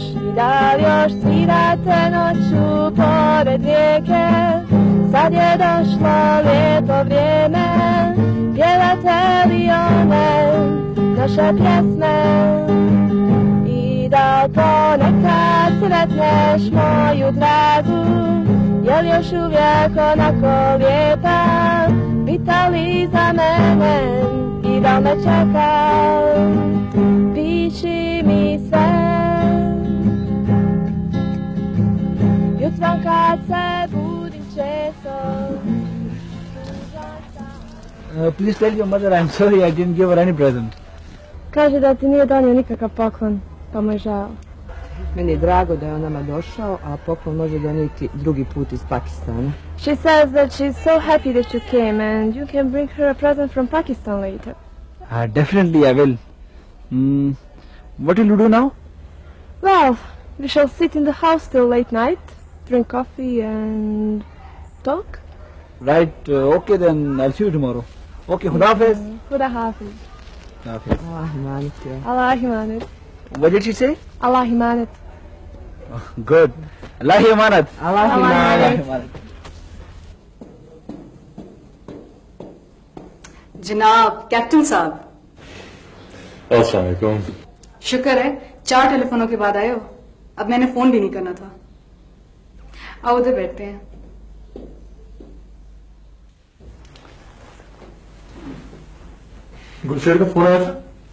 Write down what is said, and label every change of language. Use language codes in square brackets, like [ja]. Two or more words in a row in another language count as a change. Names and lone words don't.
[bs] I da li još svirate noću pored rijeke, sad je došlo lijepo vrijeme, pjevate li one naše pjesme i da ponekad sretneš moju dragu, jel još uvijek onako lijepa, pita li za mene i da me čeka, piši mi sve. Jutrom kad se budim često. [en] Please tell your mother I'm sorry I didn't give her any present. [bs] Kaže da ti nije donio nikakav poklon, pa mu je žao. Meni je drago da je on nama došao, a poklon može donijeti drugi put iz Pakistana. [en] She says that she's so happy that you came and you can bring her a present from Pakistan later. Definitely I will. What will you do now? Well, we shall sit in the house till late night, drink coffee and talk. Right, okay then I'll see you tomorrow. [ur] Okay, خدا حافظ. خدا حافظ. Hafiz. [bs] Allah imanet ya. Allah imanet. [en] What did she say? [bs] Allah imanet. [en] Oh, good. [bs] Allah imanat. Allah imanet. [ur] جناب کیپٹن صاحب. السلام علیکم. شکر ہے 4 ٹیلیفونوں کے بعد آئے ہو۔ اب میں نے فون بھی نہیں کرنا تھا. آؤ ادھر بیٹھتے ہیں. گلشیر کا فون آیا تھا?